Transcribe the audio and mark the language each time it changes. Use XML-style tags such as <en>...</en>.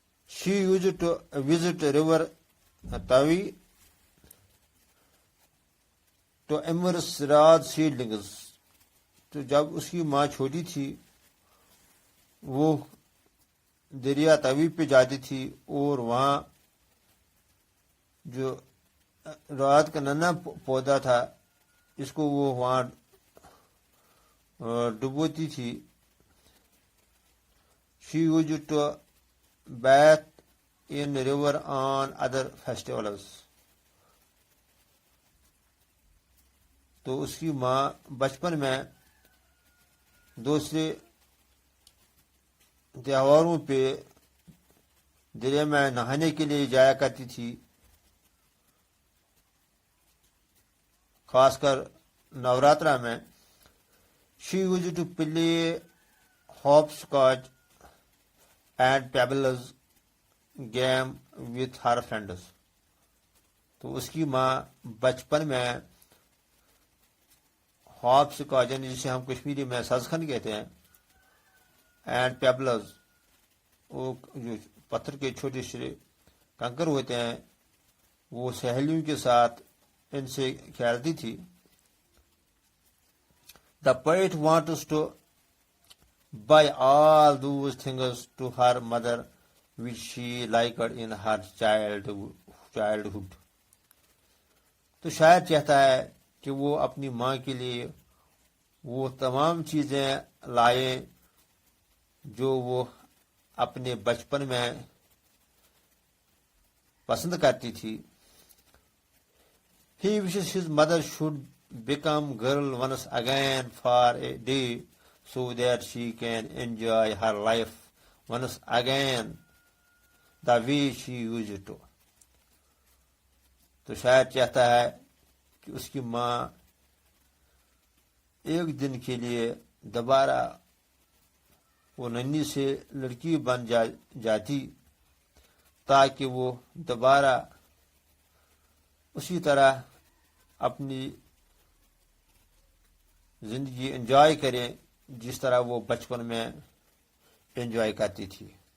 <en>She used to visit river Tavi to immerse Rad seedlings.</en> <ur>تو جب اس کی ماں چھوٹی تھی وہ دریا توی پہ جاتی تھی اور وہاں جو رات کا ننا پودا تھا اس کو وہ وہاں ڈبوتی تھی.</ur> <en>She used to bath in river on other festivals.</en> <ur>تو اس کی ماں بچپن میں دوسرے تہواروں پہ دریا میں نہانے کے لیے جایا کرتی تھی، خاص کر نوراترا میں.</ur> <en>She used to play hopscotch and pebbles game with her friends.</en> <ur>تو اس کی ماں بچپن میں ہاپس کاجن جسے ہم کشمیری میں سازخن کہتے ہیں اینڈ پیبلز وہ جو پتھر کے چھوٹے چھوٹے کنکر ہوتے ہیں وہ سہیلیوں کے ساتھ ان سے کھیلتی تھی.</ur> <en>The poet wants to buy all those things to her mother which she liked in her childhood.</en> <ur>تو شاعر چاہتا ہے کہ وہ اپنی ماں کے لیے وہ تمام چیزیں لائیں جو وہ اپنے بچپن میں پسند کرتی تھی.</ur> <en>He wishes his mother should become girl once again for a day so that she can enjoy her life once again the way she used to.</en> <ur>تو شاید چاہتا ہے کہ اس کی ماں ایک دن کے لیے دوبارہ وہ ننھی سے لڑکی بن جاتی تاکہ وہ دوبارہ اسی طرح اپنی زندگی انجوائے کریں جس طرح وہ بچپن میں انجوائے کرتی تھی.</ur>